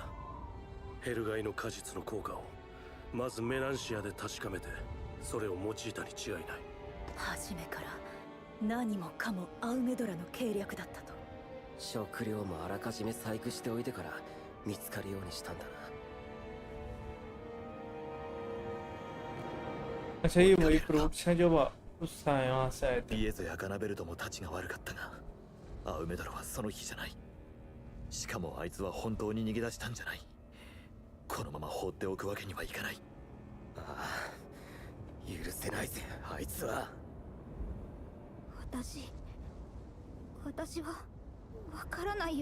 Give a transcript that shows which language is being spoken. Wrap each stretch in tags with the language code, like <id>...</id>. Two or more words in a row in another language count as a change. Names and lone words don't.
<ja>ヘルガイの果実の効果をまずメナンシアで確かめてそれを用いたに違いない。初めから何もかもアウメドラの計略だったと。食料もあらかじめ細工しておいてから見つかるようにしたんだな。</ja> <hi>अच्छा ये वही फ्रूट्स हैं जो यहाँ से आए थे।</hi> <ja>イエゾやガナベルトもたちが悪かったが、アウメドラはその日じゃない。しかもあいつは本当に逃げ出したんじゃない。このまま放っておくわけにはいかない。ああ、許せないぜ、あいつは。私はわからないよ。</ja>